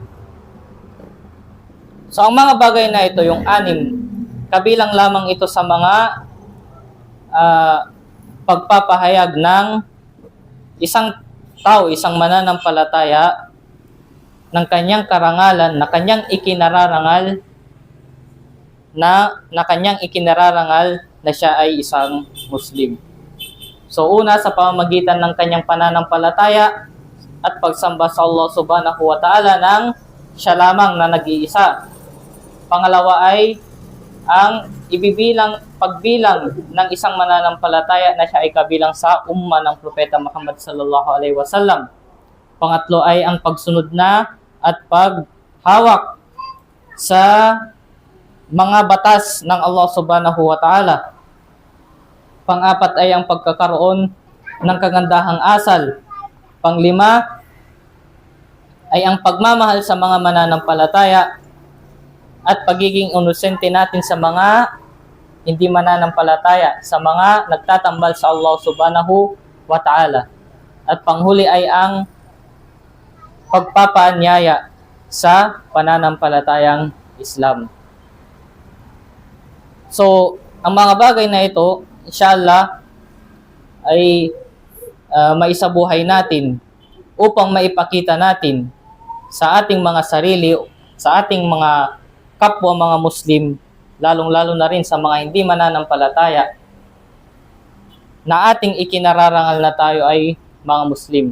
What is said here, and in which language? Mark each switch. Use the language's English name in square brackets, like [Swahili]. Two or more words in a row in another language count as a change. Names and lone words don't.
[Filipino] So ang mga bagay na ito, yung anim, kabilang lamang ito sa mga pagpapahayag ng isang tao, isang mananampalataya ng kanyang karangalan na kanyang ikinararangal na siya ay isang Muslim. So una, sa pamamagitan ng kanyang pananampalataya at pagsamba sa Allah [Arabic] سبحانه وتعالى [Filipino] ng siya lamang na nag-iisa. Pangalawa ay ang pagbilang ng isang mananampalataya na siya ay kabilang sa umma ng Propeta Muhammad [Arabic] صلى الله عليه وسلم. [Filipino] Pangatlo ay ang pagsunod na at paghawak sa mga batas ng Allah [Arabic] سبحانه وتعالى. [Filipino] Pang-apat ay ang pagkakaroon ng kagandahang asal. Panglima ay ang pagmamahal sa mga mananampalataya at pagiging inosente natin sa mga hindi mananampalataya, sa mga nagtatambal sa Allah [Arabic] سبحانه وتعالى. [Filipino] At panghuli ay ang pagpapaanyaya sa pananampalatayang Islam. So, ang mga bagay na ito, inshallah, ay maisabuhay natin upang maipakita natin sa ating mga sarili, sa ating mga kapwa mga Muslim, lalong-lalo na rin sa mga hindi mananampalataya, na ating ikinararangal na tayo ay mga Muslim.